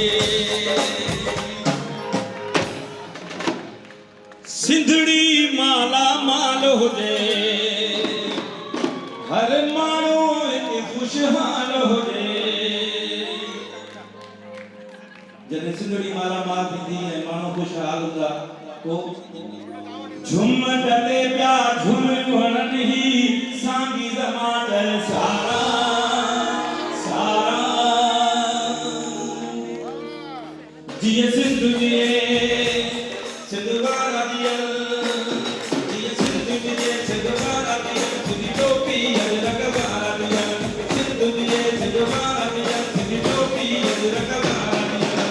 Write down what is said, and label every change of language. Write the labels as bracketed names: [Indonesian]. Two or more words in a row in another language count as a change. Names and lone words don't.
[Sindhi] सिंधड़ी माला माल हुजे हर माण्हू हिते खुशहाल हुजे जॾहिं सिंधड़ी माला माल थींदी ऐं माण्हू खुशहाल हूंदा पोइ झुम डले पिया झुम हणनि ही सांगी ज़मानत सारा सारा जिए सिंधु बारा दिया जिए सिंधु बारा दिया सिंधी टोपी अजरक बारा दिया सिंधु बारा दिया सिंधी टोपी अजरक बारा दिया